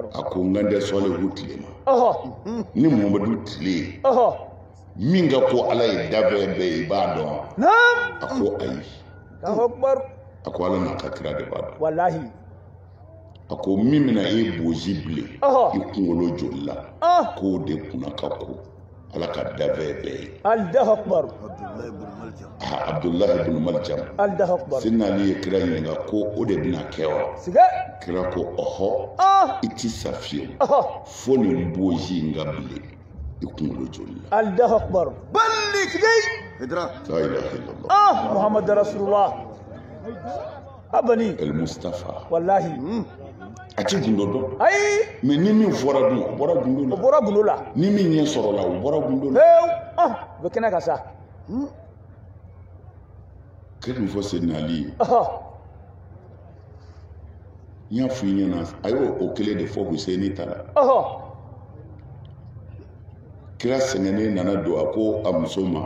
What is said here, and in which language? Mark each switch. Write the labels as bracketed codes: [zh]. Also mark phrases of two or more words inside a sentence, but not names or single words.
[bm] a ko n kan tɛ Salihu tile ma ni Muhamadu tile min ka ko Ala ye dafɛn bɛɛ ye i b'a dɔn a ko ayi [ar] الله أكبر. [bm] a ko Ala n'a ka kira de b'a dɔn Wallahi. a ko min bɛna e bozi bilen i kunkolo joli la k'o de kunna ka ko Ala ka dafɛn bɛɛ ye [ar] الله أكبر. عبد الله بن ملجم Abdullahi ibn Maljam الله أكبر. [bm] Sidina Ali ye kira ɲininka ko o de bɛna kɛ wa Siga. kira ko ɔhɔ i ti sa fiyewu fo nin bozi in ka bilen i kunkolo joli la [ar] الله أكبر. بلك [bm] Siga. هيدرا [ar] لا إله إلا الله محمد رسول الله. [bm] Abani. El Mustafa Wallahi. a ti gundo dɔn Ai. mɛ ni min fɔra dun o bɔra gundo O la bɔra gundo la. ni min ɲɛ sɔrɔ la o bɔra gundo la Bɛ kɛnɛ ka sa. kira min fɔ Sidina Ali ye n y'a fɔ i ɲɛna a y'o kelen de fɔ Hussein ta la kira sɛgɛnnen nana don a ko a muso ma